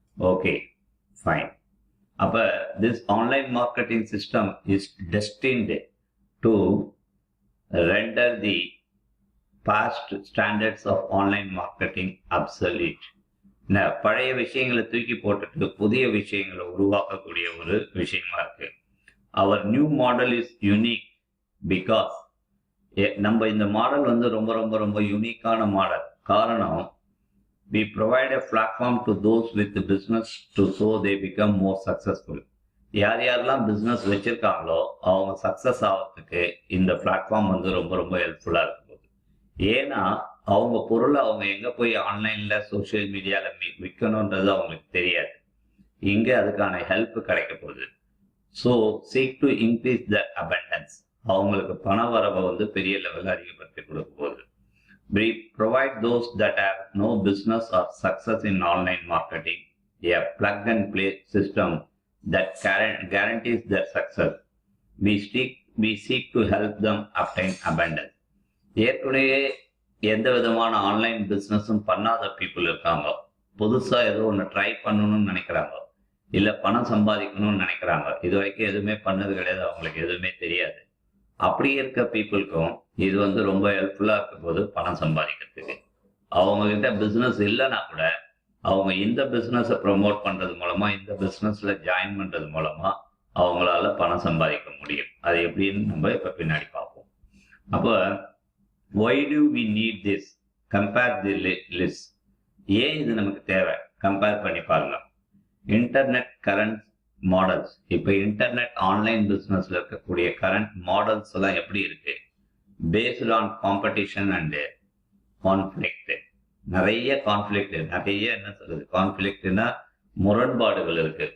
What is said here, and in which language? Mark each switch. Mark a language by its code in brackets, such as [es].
[en] Okay, fine. [ta] அப்போ [en] This online marketing system is destined to render the past standards of online marketing absolute. [ta] பழைய விஷயங்களை தூக்கி போட்டுட்டு புதிய விஷயங்களை உருவாக்கக்கூடிய ஒரு விஷயமா இருக்கு. [en] அவர் new model is unique because [ta] நம்ம இந்த மாடல் வந்து ரொம்ப ரொம்ப ரொம்ப யூனிக்கான மாடல். காரணம், [en] we provide a platform to those with the business to so they become more successful. [ta] யாரெல்லாம் பிஸ்னஸ் வச்சிருக்காங்களோ அவங்க சக்ஸஸ் ஆகிறதுக்கு இந்த பிளாட்ஃபார்ம் வந்து ரொம்ப ரொம்ப ஹெல்ப்ஃபுல்லாக இருக்கும். ஏன்னா அவங்க பொருளை அவங்க எங்கே போய் ஆன்லைனில் சோஷியல் மீடியாவில் விற்கணுன்றது அவங்களுக்கு தெரியாது. இங்கே அதுக்கான ஹெல்ப் கிடைக்க போகுது. [en] so seek to increase the abundance, [ta] அவங்களுக்கு பண வரவை வந்து பெரிய லெவலில் அதிகப்படுத்தி கொடுக்க போகுது. [en] We provide those that have no business or success in online marketing a plug and play system that guarantees their success. We seek to help them obtain abundance. [ta] ஏற்கனவே எந்த விதமான ஆன்லைன் பிஸ்னஸும் பண்ணாத பீப்புள் இருக்காங்க, புதுசாக ஏதோ ஒன்று ட்ரை பண்ணணும்னு நினைக்கிறாங்க, இல்லை பணம் சம்பாதிக்கணும்னு நினைக்கிறாங்க, இது வரைக்கும் எதுவுமே பண்ணது கிடையாது, அவங்களுக்கு எதுவுமே தெரியாது. அப்படி இருக்க பீப்புளுக்கும் இது வந்து ரொம்ப ஹெல்ப்ஃபுல்லாக இருக்க போது பணம் சம்பாதிக்கிறதுக்கு. அவங்கக்கிட்ட பிஸ்னஸ் இல்லைன்னா கூட அவங்க இந்த பிஸ்னஸை ப்ரொமோட் பண்ணுறது மூலமாக, இந்த பிஸ்னஸில் ஜாயின் பண்ணுறது மூலமாக அவங்களால பணம் சம்பாதிக்க முடியும். அது எப்படின்னு நம்ம இப்போ பின்னாடி பார்ப்போம். அப்போ [en] why do we need this? Compare the list. [ta] ஏன் இது நமக்கு தேவை? கம்பேர் பண்ணி பாருங்க. இன்டர்நெட் கரண்ட் மாடல்ஸ், இப்போ இன்டர்நெட் ஆன்லைன் பிஸ்னஸில் இருக்கக்கூடிய கரண்ட் மாடல்ஸ் எல்லாம் எப்படி இருக்கு? [en] Based on competition and conflict. [ta] நிறைய கான்ஃப்ளிக்ட், நிறைய என்ன சொல்றது, கான்ஃப்ளிக்ட்னா முரண்பாடுகள் இருக்கு.